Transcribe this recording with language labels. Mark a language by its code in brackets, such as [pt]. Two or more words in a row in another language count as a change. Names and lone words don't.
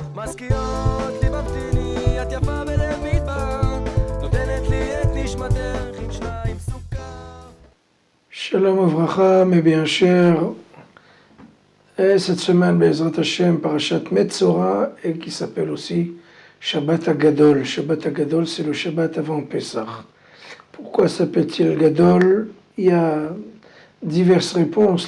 [he] מזכירות לי ממתיני, את יפה בלב מדבר, נותנת לי את נשמתך עם שניים סוכר. שלום וברכה, [fr] mes bien chers. Et cette semaine, [he] בעזרת השם, פרשת מצורע, [fr] et qui s'appelle aussi [he] שבת הגדול. שבת הגדול, [fr] c'est le Shabbat avant Pessah. Pourquoi s'appelle-t-il Gadol? Il y a diverses réponses.